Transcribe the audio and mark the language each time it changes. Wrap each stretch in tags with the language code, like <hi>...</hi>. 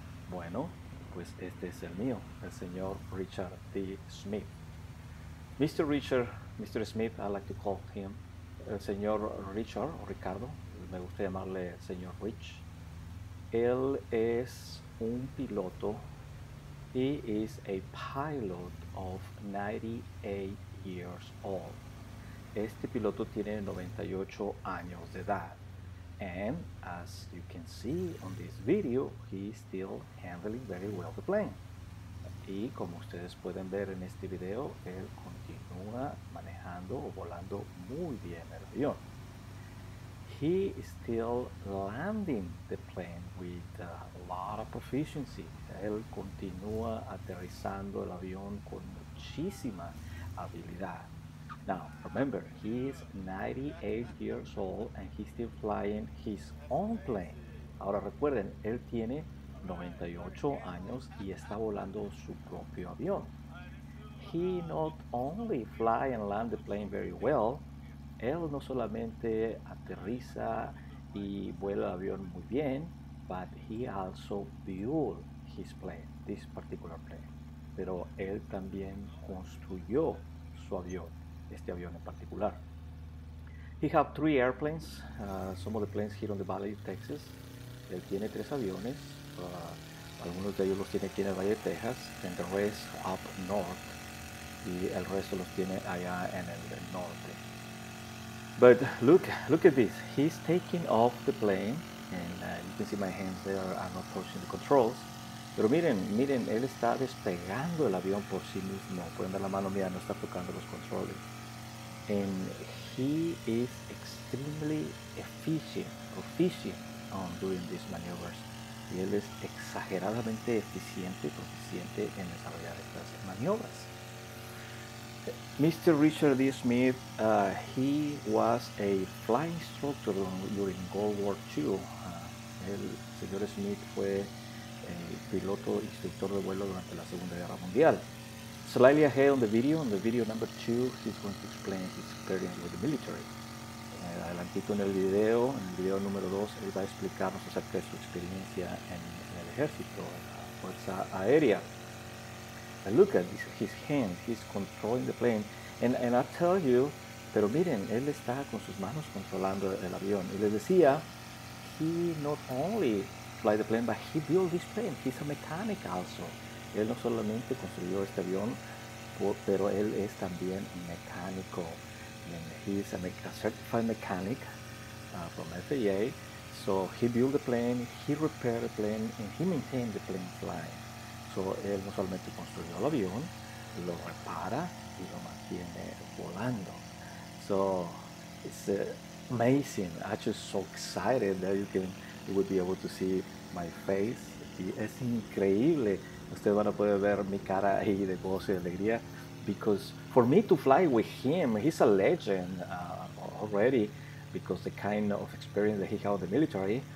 <es>Bueno, pues este es el mío, el señor Richard D. Smith.</es> <en>Mr. Smith, I like to call him</en> <es>el señor Richard o Ricardo, me gusta llamarle el señor Rich. Él es un piloto.</es> <en>He is a pilot of 98 years old.</en> <es>Este piloto tiene 98 años de edad.</es> <en>And as you can see on this video, he is still handling very well the plane.</en> <es>Y como ustedes pueden ver en este video, él continúa manejando o volando muy bien el avión.</es> <en>He is still landing the plane with a lot of proficiency.</en> <es>Él continúa aterrizando el avión con muchísima habilidad.</es> <en>Now, remember, he is 98 years old and he's still flying his own plane.</en> <es>Ahora recuerden, él tiene 98 años y está volando su propio avión.</es> <en>He not only fly and land the plane very well,</en> <es>él no solamente aterriza y vuela el avión muy bien,</es> <en>but he also built his plane, this particular plane.</en> <es>Pero él también construyó su avión, este avión en particular.</es> <en>He have three airplanes, some of the planes here on the Valley of Texas.</en> <es>Él tiene tres aviones, algunos de ellos los tiene aquí en el Valle de Texas,</es> <en>and the rest up north,</en> <es>y el resto los tiene allá en el norte.</es> <en>But look at this. He's taking off the plane, and you can see my hands there are not touching the controls.</en> <es>Pero miren, él está despegando el avión por sí mismo. Pueden ver la mano mía, no está tocando los controles.</es> <en>And he is extremely proficient on doing these maneuvers.</en> <es>Y él es exageradamente eficiente y proficiente en desarrollar estas maniobras.</es> <en>Mr. Richard D. Smith, he was a flying instructor during World War II.</en> <es>El señor Smith fue piloto instructor de vuelo durante la Segunda Guerra Mundial.</es> <en>Slightly ahead on the video number 2, he's going to explain his experience with the military.</en> <es>Adelantito en el video número 2, él va a explicarnos acerca de su experiencia en el ejército, en la Fuerza Aérea.</es> <en>And look at his hands, he's controlling the plane. And I tell you,</en> <es>pero miren, él está con sus manos controlando el avión. Y les decía,</es> <en>he not only fly the plane, but he built this plane. He's a mechanic also.</en> <es>Él no solamente construyó este avión, pero él es también mecánico.</es> <en>And he's a certified mechanic from FAA. So he built the plane, he repaired the plane, and he maintained the plane flying.</en> <es>So, él no solamente construyó el avión, lo repara y lo mantiene volando.</es> <en>So it's amazing. I'm just so excited that you will be able to see my face.</en> <es>Y es increíble. Ustedes van a poder ver mi cara ahí de gozo y de alegría.</es> <en>Because for me to fly with him, he's a legend already. Because the kind of experience that he had in the military.</en>